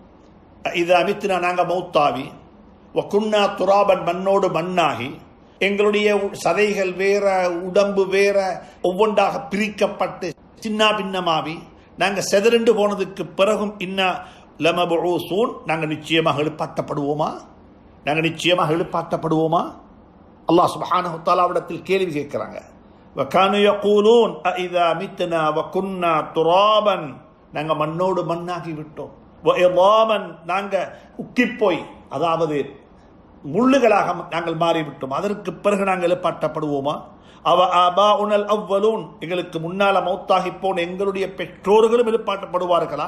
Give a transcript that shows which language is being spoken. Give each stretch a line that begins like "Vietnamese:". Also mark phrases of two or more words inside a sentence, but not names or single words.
Arabic: إذا متنا,
Tamil: நாங்க மௌத்தாவி,
Arabic: وكنا ترابا,
Tamil: மண்ணோடு மண்ணாகி, எங்களுடைய சதைகள் வேற, உடம்பு வேற, ஒவ்வொன்றாக பிரிக்கப்பட்டு சின்ன பின்னமாவி நாங்க செதறிண்டு போனதுக்கு பிறகும்
Arabic: إنا لمبعوثون,
Tamil: நாங்க நிச்சயமாக எழுப்பாட்டப்படுவோமா? நாங்க நிச்சயமாக எழுப்பாட்டப்படுவோமா?
Arabic: الله سبحانه وتعالى
Tamil: கேள்வி கேட்கிறாங்க.
Arabic: وَكَانُوا يَقُولُونَ أَإِذَا مِتْنَا وَكُنَّا تُرَابًا
Tamil: நாங்க மண்ணோடு மண்ணாகி விட்டோம், وَإِضَامًا நாங்க உக்கிப்போய் அதாவது முள்ளுகளாக நாங்கள் மாறிவிட்டோம், அதற்கு பிறகு நாங்கள் எழுப்பாட்டப்படுவோமா?
Arabic: أو آباؤنا الأولون
Tamil: எங்களுக்கு முன்னால மௌத்தாகி போன எங்களுடைய பெற்றோர்களும் எழுப்பாட்டப்படுவார்களா?